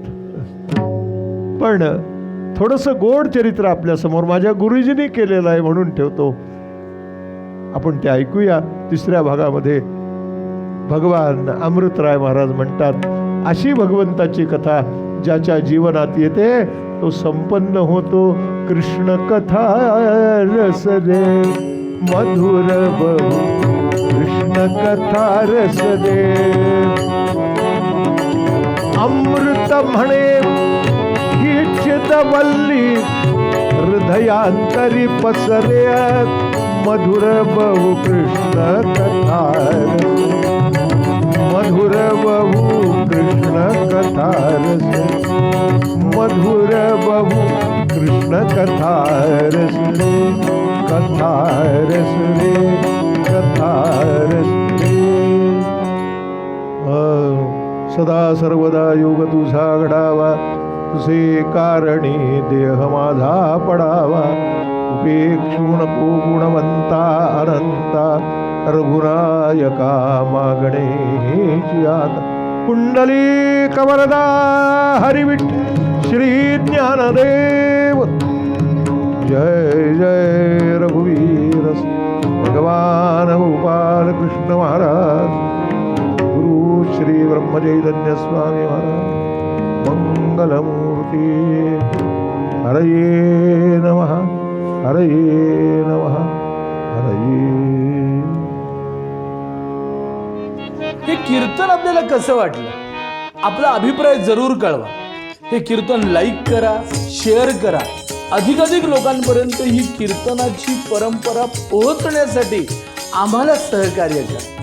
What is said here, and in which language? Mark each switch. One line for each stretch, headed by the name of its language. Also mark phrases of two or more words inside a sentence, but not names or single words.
Marathi: पण थोडंसं गोड चरित्र आपल्यासमोर माझ्या गुरुजींनी केलेलं आहे म्हणून ठेवतो. आपण ते ऐकूया. तिसऱ्या भागामध्ये भगवान अमृतराय महाराज म्हणतात, अशी भगवंताची कथा ज्याच्या जीवनात येते तो संपन्न होतो. कृष्ण कथा रस दे मधुर बहु, कृष्ण कथा रस दे. अमृत म्हणे हीच वल्ली हृदयांतरी पसरे, मधुर बहु कृष्ण कथा रस, मधुर बहु कृष्ण कथा रस, मधुर बहु कृष्ण कथा रस रे, कथा रस रे, कथा रस रे. सदा सर्वदा योग तुझा घडावा, तुझे कारणी देह माझा पडावा. उपेक्षू नको गुणवंता अनंता, रघुनायका मागणे आता. कुंडली कवरदा हरिविठ्ठल श्री ज्ञानदेव. जय जय रघुवीर भगवान गोपाल कृष्ण महाराज. गुरु श्री ब्रह्मचैतन्य स्वामी महाराज. मंगलमूर्ती.
Sanskrit: हरये नमः, हरये नमः, हरये.
Marathi: हे कीर्तन आपल्याला कसं वाटलं, आपला अभिप्राय जरूर कळवा. हे कीर्तन लाईक करा, शेअर करा. अधिकाधिक लोकांपर्यंत ही कीर्तनाची परंपरा पोहोचण्यासाठी आम्हाला सहकार्य करा.